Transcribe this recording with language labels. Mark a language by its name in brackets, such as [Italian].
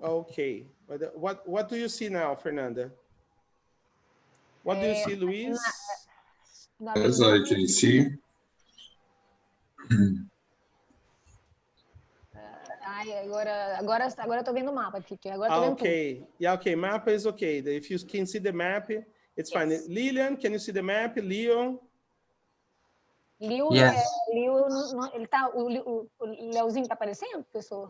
[English] Okay. But what do you see now, Fernanda? What do you see, Luis? As I can see. [Portuguese] Agora eu estou vendo o mapa, teacher. Agora estou vendo tudo. [English] Yeah, okay. Map is okay. If you can see the map, it's fine. Lilian, can you see the map? Leo? Leo, Yes. [Portuguese] Leo, ele tá, o Leozinho está aparecendo, professor?